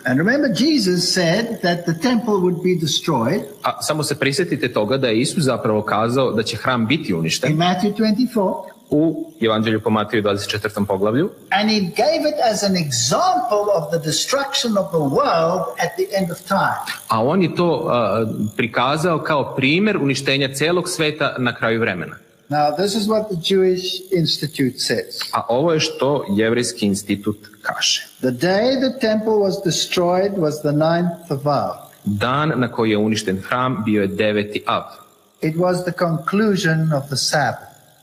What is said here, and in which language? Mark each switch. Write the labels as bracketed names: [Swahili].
[English] and remember Jesus said that the temple would be destroyed [Serbian] A samo se prisjetite toga da je Isus zapravo kazao da će hram biti [English] in [Serbian] uništen [English] Matthew 24, [Serbian] u Evanđelju po Mateju 24. poglavlju. [English] and he gave it as an example of the destruction of the world at the end of time. [Serbian] A on je to prikazao kao primjer uništenja celog sveta na kraju vremena. [English] Now, this is what the Jewish Institute says. [Serbian] A ovo je što jevrejski institut kaže. [English] The day the temple was destroyed was the 9th of Av. [Serbian] Dan na koji je uništen hram bio je 9. Av. [English] It was the conclusion of the Sabbath.